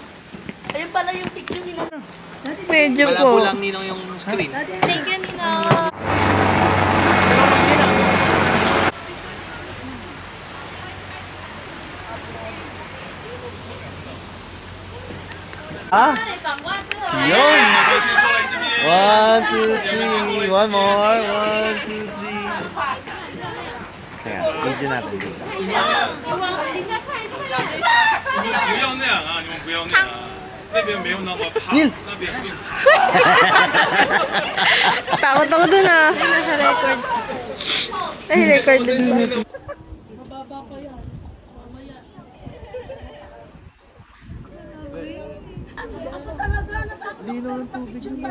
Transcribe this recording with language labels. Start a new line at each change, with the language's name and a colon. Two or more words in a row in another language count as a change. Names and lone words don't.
Filipino: Ayun pala yung picture nila. Medyo wala po. po lang ninong yung screen.
English: Thank you, Nino. Ah!
Filipino: Yun! 1, 2, 3.
English: One more.
Filipino: 1, 2, 3. Teka, video natin dito.
Chinese: 不要那样啊！你们不要那样啊！那边没有那么怕，那边更怕。
Filipino: Takot ako dun ah. Ay, nasa record. Ay, record din ba? Lino ng tubig.